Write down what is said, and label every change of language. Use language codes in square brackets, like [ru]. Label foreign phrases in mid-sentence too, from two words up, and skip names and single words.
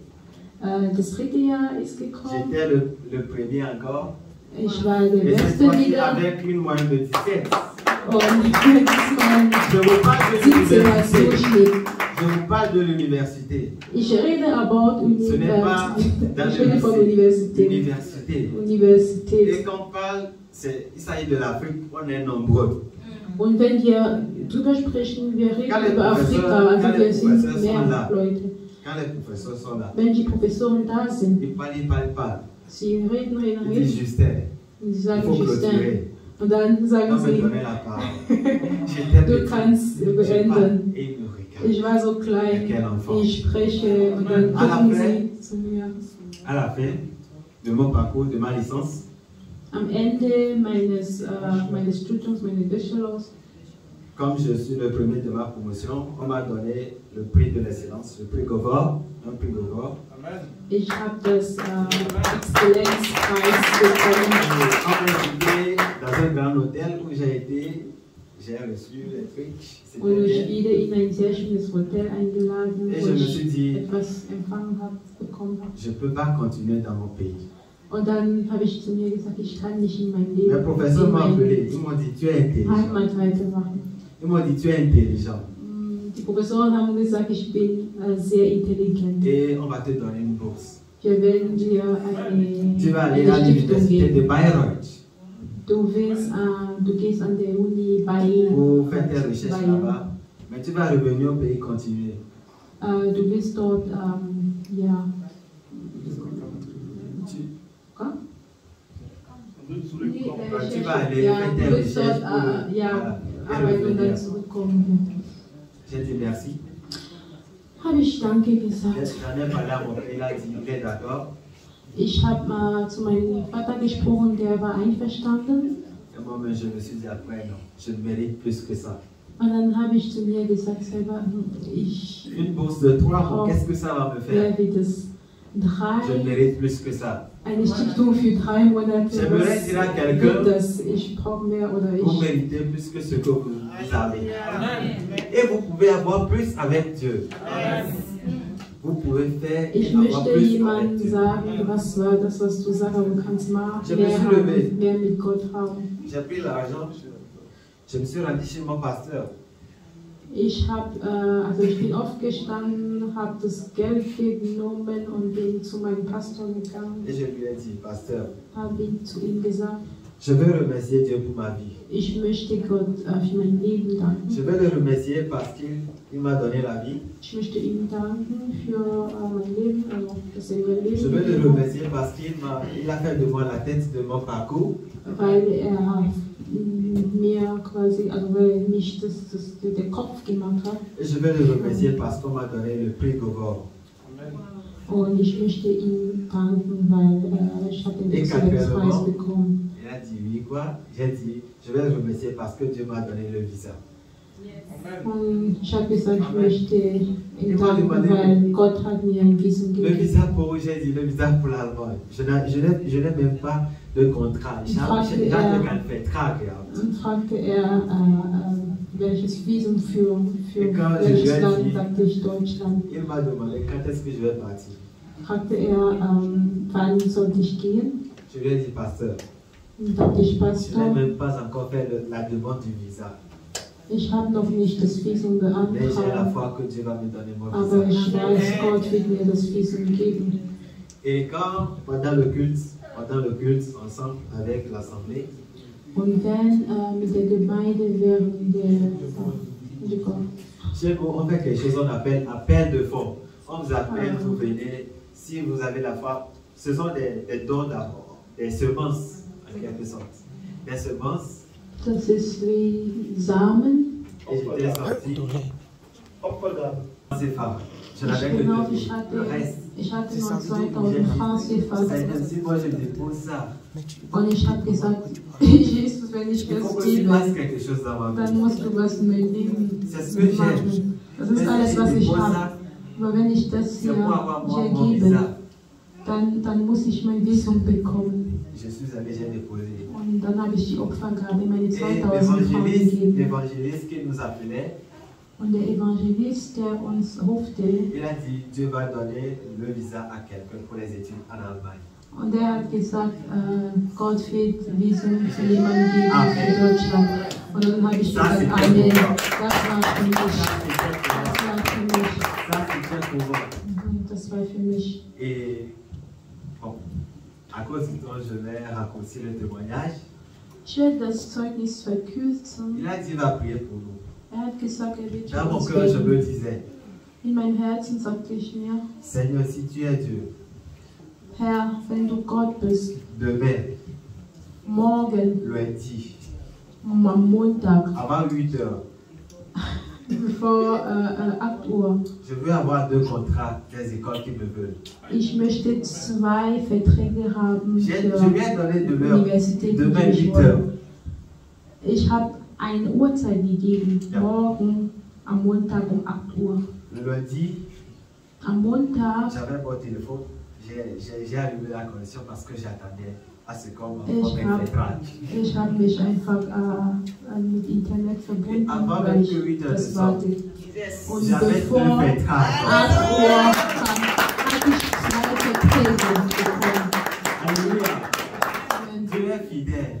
[de] Das dritte Jahr ist gekommen. [fr] J'étais le premier encore. [de] Ich war der [fr] Et cette [de] Beste [fr] fois-ci [de] wieder. [fr] avec une moyenne de 17. [de] Und diesmal [fr] Je vous parle de [de] 17 als [fr] l'université. [de] Durchschnitt. [fr] Je vous parle de l'université. [de] Ich rede about [fr] Ce n'est pas dans [de] Ich rede von [fr] le [de] Universität. [fr] l'université. [de] Universität. [fr] Et quand on parle, il s'agit de l'Afrique, on est nombreux. [de] Und wenn wir drüber sprechen, wir reden [fr] Quand les [de] über Afrika, also [fr] professeurs [de] wir sind [fr] sont là. [de] mehr Leute. [fr] Quand les professeurs sont là, [de] Wenn die Professoren da sind, [fr] ils parlent. [de] sie reden. [fr] Ils disent Justin, [de] Und sie [fr] il [de] sagen [fr] faut [de] Justin. [fr] clôturer. [de] Und dann sagen [fr] On me [de] sie, [fr] donnait la parole. J'étais [de] du [fr] petit. [de] kannst [fr] Je parle [de] beenden. [fr] et ils me regardent. [de] Ich war so [fr] Quel [de] klein, [fr] enfant. [de] ich spreche und dann [fr] À la [de] gucken [fr] fin, [de] sie zu mir. [fr] à la fin de mon parcours, de ma licence, [de] Am Ende meines Studiums, meines Bachelors, [fr] comme je suis le premier de ma promotion, on m'a donné le prix de l'excellence, le prix Govor, un prix Govor. [de] ich habe das Exzellenzpreis bekommen. [fr] On m'a invité dans un grand hôtel où j'ai reçu les trucs. C'était [de] Und ich [fr] bien. [de] wieder in ein sehr schönes Hotel eingeladen, [fr] Et [de] wo [fr] je me [de] ich [fr] suis dit, [de] etwas empfangen habe, bekommen habe. [fr] je ne peux pas continuer dans mon pays. [de] Und dann habe ich zu mir gesagt, ich kann nicht in mein [fr] Les [de] Leben, [fr] professeurs [de] in [fr] m'ont [de] meine [fr] appelé, ils m'ont dit, tu es intelligent. [de] Heimat weitermachen. [fr] Ils m'ont dit, tu es intelligent. [de] Die Professoren haben gesagt, ich bin sehr intelligent. [fr] Et on va te donner une bourse. [de] Wir werden dir [fr] Tu vas aller à [de] eine Stiftung [fr] l'université de [de] geben. [fr] Bayreuth [de] Du gehst an der Uni Bayern. [fr] pour faire tes recherches [de] Bayern. [fr] là-bas. Mais tu vas revenir au pays continuer. [de] Du wirst dort, ja. [fr] Quoi? Tu vas aller [de] Ja, [fr] faire [de] du [fr] tes [de] wirst [fr] recherches [de] dort, [fr] pour [de] ja, [fr] et [de] arbeiten und dann [fr] revenir. [de] zurückkommen. [fr] J'ai dit merci. [de] Habe ich Danke gesagt. [fr] J'en ai parlé à mon père, il a dit, il est d'accord. [de] Ich habe zu meinem Vater gesprochen, der war einverstanden. [fr] Et moi, mais je me suis dit après, non, je ne mérite plus que ça. [de] Und dann habe ich zu mir gesagt, selber, ich [fr] Une bourse de 3 mois, qu'est-ce que ça va me faire? [de] werde das [fr] Je ne mérite plus que ça. [de] eine Stiftung für 3 Monate. [fr] J'aimerais dire à quelqu'un, [de] Das, ich brauche mehr oder [fr] vous [de] ich. [fr] méritez plus que ce que vous avez. Et vous pouvez avoir plus avec Dieu. Vous pouvez faire et [de] Ich [fr] avoir [de] möchte [fr] plus avec [de] jemandem [fr] Dieu. [de] sagen, was war das, was du sagst, aber du kannst [fr] Je me [de] mehr [fr] suis levé. [de] haben, mehr mit Gott haben. [fr] J'ai pris l'argent, je me suis rendu chez mon pasteur. [de] Ich bin aufgestanden, habe das Geld genommen und bin zu meinem Pastor gegangen, [fr] Et je lui ai dit, pasteur, [de] habe zu ihm gesagt, [fr] je veux remercier Dieu pour ma vie. [de] ich möchte Gott für mein Leben [fr] Je [de] danken. [fr] veux le remercier parce qu'il m'a donné la vie. [de] Ich möchte ihm danken für mein Leben, also dass er mir Leben [fr] Je veux le [de] gegeben hat, [fr] remercier parce qu'il a fait de moi la tête de mon parcours. [de] weil er mir quasi, also weil mich der Kopf gemacht hat. [fr] Je vais le remercier parce qu'on m'a donné le prix Gogor. [de] Und ich möchte ihn danken, weil ich habe den Exzellenzpreis bekommen. [fr] Il a dit oui quoi? J'ai dit je vais le remercier parce que Dieu m'a donné le visa. [de] Und ich habe gesagt, ich möchte ihn danken, weil Gott hat mir ein Visum [fr] Le [de] gegeben. [fr] visa pour où j'ai dit le visa pour l'Allemagne. Je n'ai même pas de contrat. [de] Ich habe keinen Vertrag gehabt. Und fragte welches Visum für Egal, welches Land, sagte ich Deutschland. [fr] Il m'a demandé quand est-ce que je vais partir. [de] Fragte wann sollte ich gehen? [fr] Je lui ai dit pasteur. [de] Und sagte ich, [fr] Je n'ai [de] Pastor, [fr] même pas encore fait la demande du visa. [de] ich habe noch nicht das Visum [fr] Mais j'ai la [de] beantragt, [fr] foi que Dieu va me donner mon [de] aber [fr] visa. [de] ich weiß, Gott wird mir das Visum geben. [fr] Et quand, pendant le culte ensemble avec l'assemblée, [de] Und wenn mit der Gemeinde während [fr] chez vous, on fait quelque chose qu'on appelle appel de fonds. On vous appelle, vous venez, si vous avez la foi, ce sont des dons d'abord, des semences en quelque sorte. Des semences. [de] das ist wie Samen. [fr] Et j'étais sorti. C'est fort. Je n'avais que [de] Genau, [fr] 2000. Le reste. [de] ich hatte noch 2000 Francs gefasst. [fr] Si moi je dépose ça, [de] Und ich habe gesagt, Jesus, wenn ich [fr] il faut [de] das [fr] que tu [de] gebe, [fr] fasses quelque chose dans ma [de] dann [fr] vie. [de] musst du was in mein Leben [fr] C'est ce que j'ai. [de] machen. Das ist [fr] Mais [de] alles, [fr] si [de] was [fr] je [de] ich [fr] dépose [de] habe. [fr] ça, [de] Aber wenn ich das [fr] c'est [de] hier [fr] pour avoir mon [de] gebe, [fr] visa. [de] dann muss ich mein Visum bekommen. [fr] Je suis allé, j'ai déposé. [de] Und dann habe ich die Opfergabe, meine [fr] Et [de] 2000 Francs gegeben. [fr] l'évangéliste qui nous appelait, [de] Und der Evangelist, der uns rufte, [fr] il a dit Dieu va donner le visa à quelqu'un pour les études en Allemagne. [de] und der hat gesagt, Gott wird Visum für jemanden geben in Deutschland. Und dann habe ich gesagt, Amen. Das war für mich. Das war für mich. [fr] Ça, c'était pour moi. [de] Das war für mich. [fr] Et bon, à cause du temps, je vais raccourcir le témoignage. [de] Ich werde das Zeugnis verkürzen. [fr] Il a dit il va prier pour nous. [de] Er hat gesagt, er wird für [fr] Dans mon [de] uns [fr] cœur, je me [de] beten. [fr] disais [de] In meinem Herzen sagte ich mir, [fr] Seigneur, si tu es Dieu, [de] Herr, wenn du Gott bist, [fr] demain, [de] morgen, [fr] lundi, [de] am Montag, [fr] avant 8 heures, [de] vor 8 Uhr, [fr] je veux avoir 2 contrats des écoles qui me veulent. [de] ich möchte 2 Verträge haben [fr] Je lui [de] für [fr] ai donné de l'heure, [de] Universitäten, [fr] demain [de] die ich [fr] 8 heures. [de] wollte. Ich habe eine Uhrzeit gegeben, Ja. morgen am Montag um 8 Uhr. [fr] Le lundi, [de] Am Montag, [fr] j'avais mon téléphone, j'ai allumé la connexion parce que j'attendais à ce qu'on [de] Ich [fr] m'envoie [de] hab- [fr] mes contrats. [de] ich habe mich einfach mit Internet verbunden, Aber weil wenn ich wir wieder das das warte. Und [fr] J'avais 2 [de] bevor 8 [fr] contrats. [de] Uhr kam, habe ich 2 Verträge bekommen. [fr] Alléluia. Amen. Dieu est fidèle.